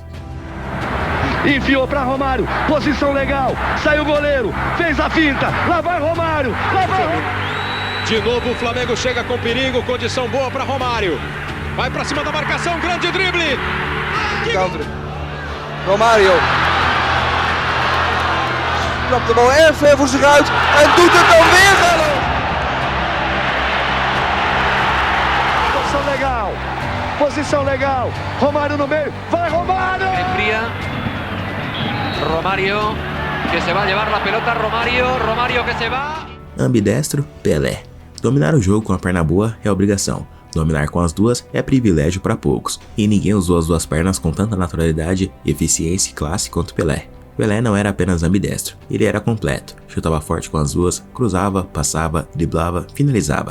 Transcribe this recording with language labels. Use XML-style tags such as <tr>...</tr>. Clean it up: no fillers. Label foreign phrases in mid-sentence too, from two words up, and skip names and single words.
<pt>Enfiou pra Romário, posição legal, saiu o goleiro, fez a finta, lá vai Romário, lá vai Romário. De novo o Flamengo chega com perigo, condição boa pra Romário. Vai pra cima da marcação, grande drible. Romário.</pt> <nl>Trapt de bal erg ver voor zich uit en doet het dan weer, Gallo.</nl> <pt>Posição legal, Romário no meio, vai Romário!</pt> <es>Enfría, Romário, que se va a llevar la pelota, Romário que se va.</es> <pt>Ambidestro, Pelé. Dominar o jogo com a perna boa é obrigação, dominar com as duas é privilégio para poucos, e ninguém usou as duas pernas com tanta naturalidade, eficiência e classe quanto Pelé. Pelé não era apenas ambidestro, ele era completo, chutava forte com as duas, cruzava, passava, driblava, finalizava.</pt>